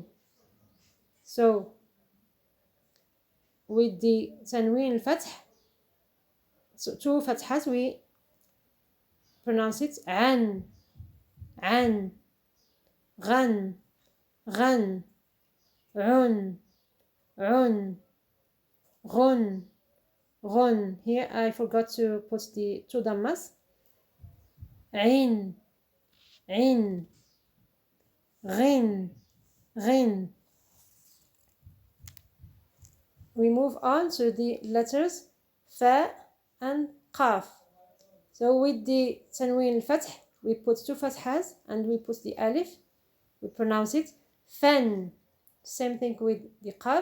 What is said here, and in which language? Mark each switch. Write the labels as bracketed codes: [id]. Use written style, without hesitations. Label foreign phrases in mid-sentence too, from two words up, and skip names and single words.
[en] So with the [ar] تنوين الفتح, [en] so two fathas, we pronounce it an, an, ghan, ghan, un, un, ghun, ghun. Here I forgot to put the two dammas. Ain, ain, ghin, ghin. We move on to the letters fa and qaf. So with the [ar] تنوين الفتح, [en] we put two fathas and we put the alif. We pronounce it fan. Same thing with the qaf.